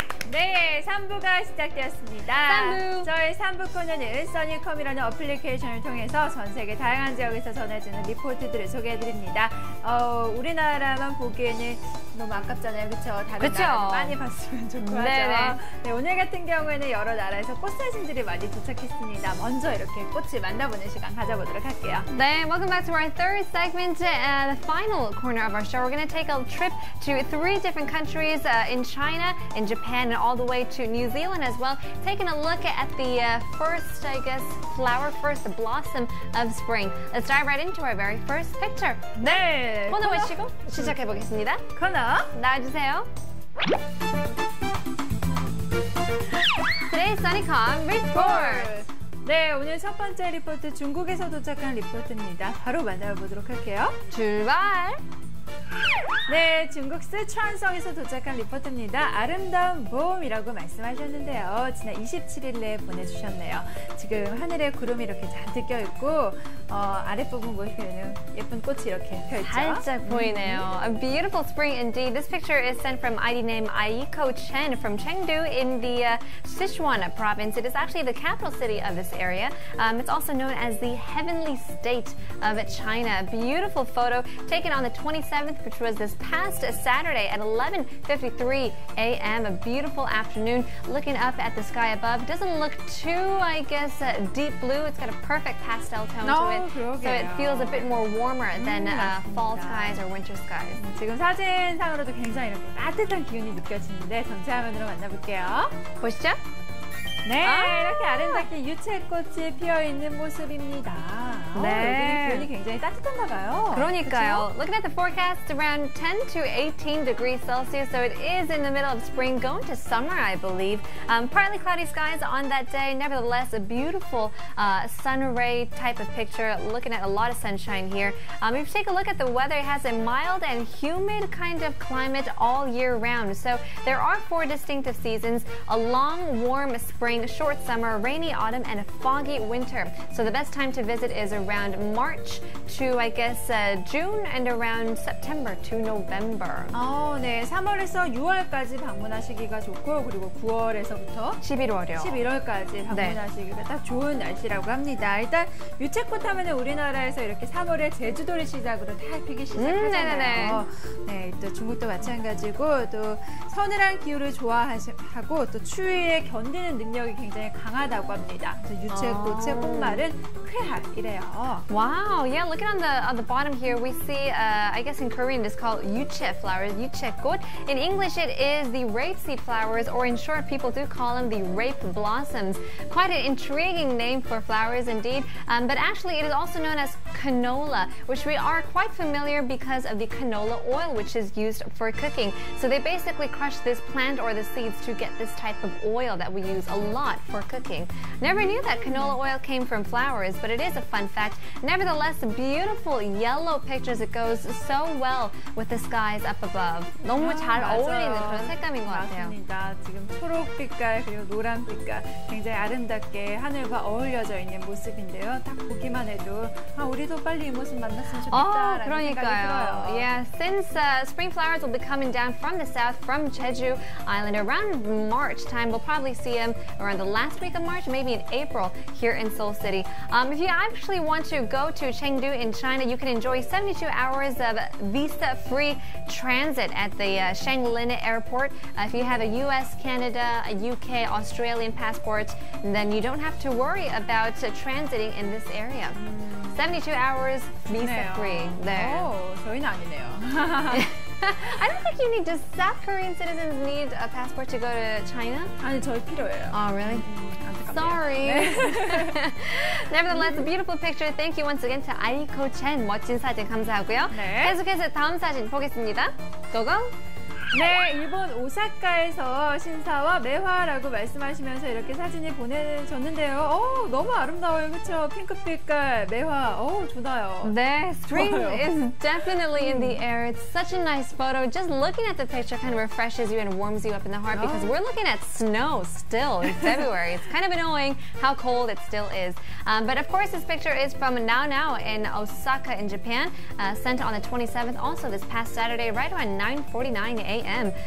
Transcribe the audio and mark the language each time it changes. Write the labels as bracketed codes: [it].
[ko] 네, 3부가 시작되었습니다. 저희 3부 코너는 써니컴이라는 어플리케이션을 통해서 전 세계 다양한 지역에서 전해지는 리포트들을 소개해드립니다. 우리나라만 보기에는 너무 아깝잖아요, 그렇죠? 다른 나라 많이 봤으면 좋고 하죠. 네, 오늘 같은 경우에는 여러 나라에서 꽃사진들이 많이 도착했습니다. 먼저 이렇게 꽃을 만나보는 시간 가져보도록 할게요. [en] 네, welcome back to our third segment, the final corner of our show. We're going to take a trip to 3 different countries, in China, in Japan, and all the way to New Zealand as well. Taking a look at the first, I guess, flower, first blossom of spring. Let's dive right into our very first picture. [ko] 네, 코너 외치고 시작해보겠습니다. 코너 나와주세요. [en] Today's Sunnycom Report. [ko] 네, 오늘 첫 번째 리포트 중국에서 도착한 리포트입니다. 바로 만나보도록 할게요. 출발! 네, 중국 쓰촨성에서 도착한 리포트입니다. 아름다운 봄이라고 말씀하셨는데요. 지난 27일에 보내주셨네요. 지금 하늘에 구름이 이렇게 잔뜩 껴있고 아랫부분 보시면 예쁜 꽃이 이렇게 펴있죠. 살짝 보이네요. [en] A beautiful spring indeed. This picture is sent from ID name Aiko Chen from Chengdu in the Sichuan province. It is actually the capital city of this area. It's also known as the heavenly state of China. A beautiful photo taken on the 27th, which was this past Saturday at 11:53 a.m. A beautiful afternoon. Looking up at the sky above, doesn't look too, I guess, deep blue. It's got a perfect pastel tone to it, so it feels a bit more warmer than fall skies or winter skies. [ko] 지금 사진상으로도 굉장히 이렇게 따뜻한 기운이 느껴지는데 전체 화면으로 만나볼게요. 보시죠. 네, 이렇게 아름답게 유채꽃이 피어있는 모습입니다. 네. 여기는 기온이 굉장히 따뜻한가 봐요. 그러니까요. 그렇죠? [en] Looking at the forecast, around 10 to 18 degrees Celsius, so it is in the middle of spring, going to summer, I believe. Partly cloudy skies on that day. Nevertheless, a beautiful sun ray type of picture, looking at a lot of sunshine here. If you take a look at the weather, it has a mild and humid kind of climate all year round. So there are 4 distinctive seasons: a long, warm spring, spring, short summer, rainy autumn, and a foggy winter. So the best time to visit is around March to, I guess, June and around September to November. [ko] 네. 3월에서 6월까지 방문하시기가 좋고 그리고 9월에서부터 11월까지 방문하시기가 딱 좋은 날씨라고 합니다. 일단 유채꽃 하면 우리나라에서 이렇게 3월에 제주도를 시작으로 다 피기 시작하잖아요. 네, 또 중국도 마찬가지고 또 서늘한 기후를 좋아하고 또 추위에 견디는 능력이 굉장히 강하다고 합니다. 유채꽃의 꽃말은 쾌활이래요. [en] Wow, yeah, looking on the bottom here, we see, I guess in Korean it's called yuche flowers, yuche꽃. In English it is the rapeseed flowers, or in short people do call them the rape blossoms. Quite an intriguing name for flowers indeed, but actually it is also known as canola, which we are quite familiar because of the canola oil which is used for cooking. So they basically crush this plant or the seeds to get this type of oil that we use a lot for cooking. Never knew that canola oil came from flowers, but it is a fun fact. Nevertheless, beautiful yellow pictures. It goes so well with the skies up above. [ko] 너무 잘 어울리는 그런 색감인 것 같아요. 맞습니다. 지금 초록빛깔 그리고 노란빛깔 굉장히 아름답게 하늘과 어울려져 있는 모습인데요. 딱 보기만 해도 우리도 빨리 이 모습 만났으면 좋겠다라는 생각이 들어요. [en] Yeah, since spring flowers will be coming down from the south, from Jeju Island around March time, we'll probably see them around the last week of March, maybe in April here in Seoul City. If you actually want to go to Chengdu in China, you can enjoy 72 hours of visa-free transit at the Shanglin Airport. If you have a US, Canada, a UK, Australian passport, then you don't have to worry about transiting in this area. 72 hours visa-free. [ko] 저희는 아니네요. [en] I don't think you need. Does South Korean citizens need a passport to go to China? [ko] 아니, 저희 필요해요. [en] Oh, really? Sorry. Nevertheless, a beautiful picture. Thank you once again to Aiko Chen. [ko] 멋진 사진 감사하고요. 계속해서 다음 사진 보겠습니다. 고고. 네, 일본 오사카에서 신사와 매화라고 말씀하시면서 이렇게 사진이 보내줬는데요. 너무 아름다워요, 그렇죠? 핑크빛깔 매화, 좋나요? [en] 네, spring is definitely in the air. It's such a nice photo. Just looking at the picture kind of refreshes you and warms you up in the heart because we're looking at snow still in February. It's kind of annoying how cold it still is. But of course, this picture is from Now in Osaka in Japan, sent on the 27th, also this past Saturday, right around 9:49 a.m.